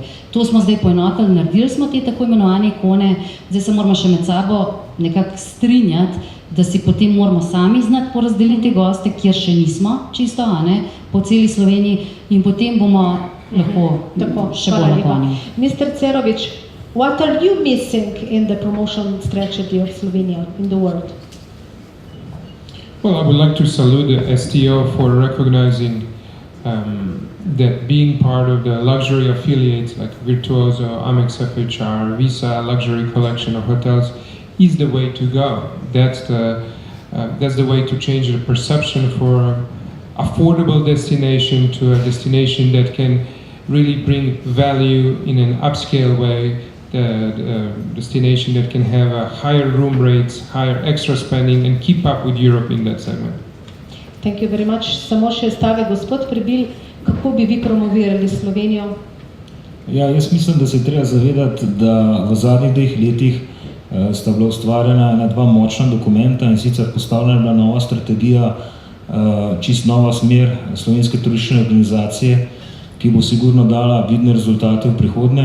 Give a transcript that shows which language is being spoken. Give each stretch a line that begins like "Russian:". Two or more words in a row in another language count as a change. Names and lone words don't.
Slovenian: To smo zdaj poenotili, naredili smo te tako imenovane ikone, zdaj se moramo še med sabo nekako strinjati, da si potem moramo sami znati porazdeliti goste, kjer še nismo čisto, po celi Sloveniji in potem bomo lahko še bolj naklonjeni.
English: Mr. Cerović, what are you missing in the promotion strategy of Slovenia in the world? Well, I would like to salute the STO for recognizing that being part of the luxury affiliates like Virtuoso, Amex FHR, Visa luxury collection of hotels is the way to go. That's the way to change the perception for affordable destination to a destination that can really bring value in an upscale way, the destination that can have a higher room rates, higher extra spending and keep up with Europe in that segment. Thank you very much.
Slovenian: Samo še stavek, gospod Prebil, kako bi vi promovirali Slovenijo? Ja, jaz mislim, da se treba zavedati, da v zadnjih 2 letih sta bila ustvarjena ena 2 močna dokumenta in sicer postavljena bila nova strategija, čist nova smer slovenske turistične organizacije, ki bo sigurno dala vidne rezultate v prihodnje.